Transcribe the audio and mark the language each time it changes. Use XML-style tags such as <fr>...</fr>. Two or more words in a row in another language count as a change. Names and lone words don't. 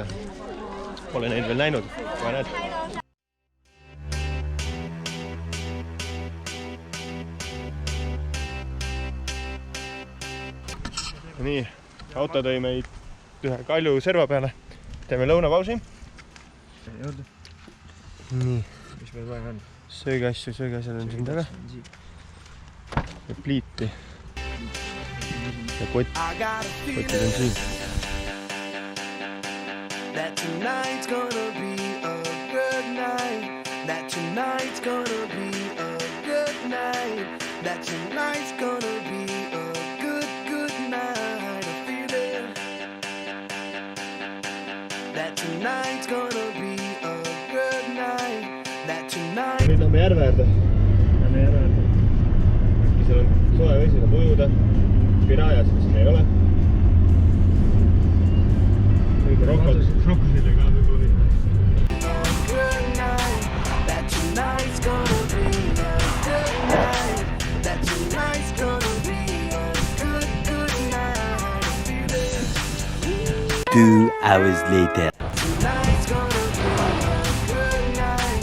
<et>Pole neid veel näinud, aga näed. Nii, auto tõi meid ühe kalju serva peale. Teeme lõunapausi. Nii. Mis meil vaja on? Sööge asju on siin taga. Ja pliiti. Ja kotid on siin.</et> <en>That tonight's gonna be a good night. That tonight's gonna be a good night. That tonight's gonna be a good night. I feel it. That tonight's gonna be a good night. That tonight.</en> <et>Nüüd lähme järve äärde. Seal on soe vesi, saab ujuda. Pirajasid siin ei ole. Krokodille ka võib olla.</et> <en>gonna be a good night. That tonight's gonna be a good night. Feel it. 2 hours later. Tonight's gonna be a good night.</en>